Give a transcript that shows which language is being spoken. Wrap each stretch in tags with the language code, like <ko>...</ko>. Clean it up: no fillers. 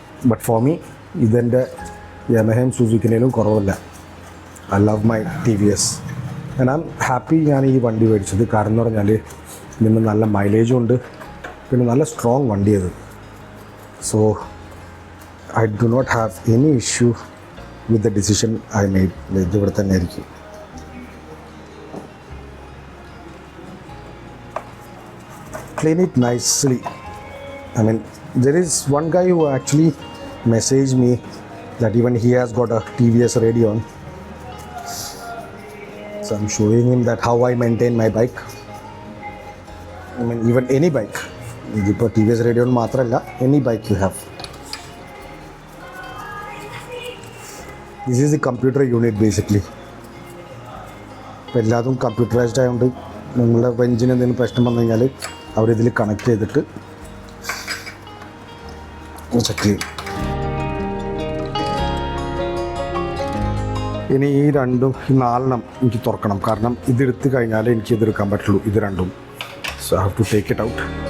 <ml>But for me ഇതെൻ്റെ യമഹയും സുസുക്കിനേലും കുറവല്ല.</ml> <en>I love my TVS and I am happy ഞാൻ ഈ വണ്ടി മേടിച്ചത്.</en> <ml>കാരണം എന്ന് പറഞ്ഞാൽ ഇതിന് നല്ല മൈലേജും ഉണ്ട്, പിന്നെ നല്ല strong വണ്ടിയത്.</ml> <en>So I do not have any issue with the decision I made. ഇത് ഇവിടെ തന്നെ ആയിരിക്കും. clean it nicely. I mean, there is one guy who actually messaged me that even he has got a TVS Radeon. So I'm showing him that how I maintain my bike. I mean, even any bike.</en> <ml>ഇതിപ്പോൾ TVS Radeon മാത്രമല്ല, any bike you have.</ml> <en>This is the computer unit basically.</en> <ml>ഇപ്പോൾ എല്ലാതും computerised ആയതുകൊണ്ട് നിങ്ങളുടെ എഞ്ചിന് എന്തെങ്കിലും പ്രശ്നം വന്നു കഴിഞ്ഞാൽ അവരിതിൽ കണക്ട് ചെയ്തിട്ട് ചെക്ക് ചെയ്യും. ഇനി ഈ രണ്ടും ഈ 4 എനിക്ക് തുറക്കണം, കാരണം ഇതെടുത്ത് കഴിഞ്ഞാൽ എനിക്ക് ഇതെടുക്കാൻ പറ്റുള്ളൂ, ഇത് രണ്ടും. So I have to take it out.</ml>